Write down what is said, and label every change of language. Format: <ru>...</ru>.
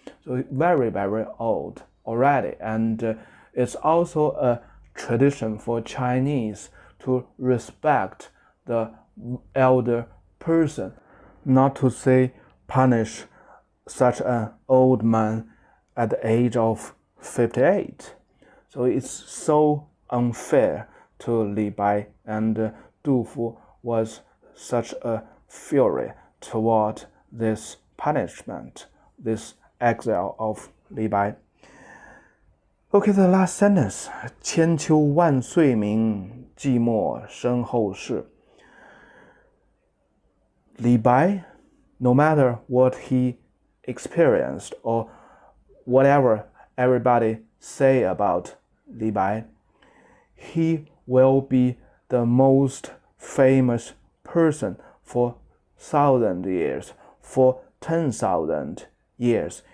<en>So very old already. And it's also a tradition for Chinese to respect the elder person, not to say punish such an old man at the age of 58. So it's so unfair to Li Bai, and 杜甫 was such a fury toward this punishment, this exile of Li Bai. Okay, the last sentence.</en> <zh>千秋万岁名，寂寞身后事.</zh> <en>Li Bai, no matter what he experienced or whatever everybody say about Li Bai, he will be the most famous person for 1,000 years, for 10,000 years.</en>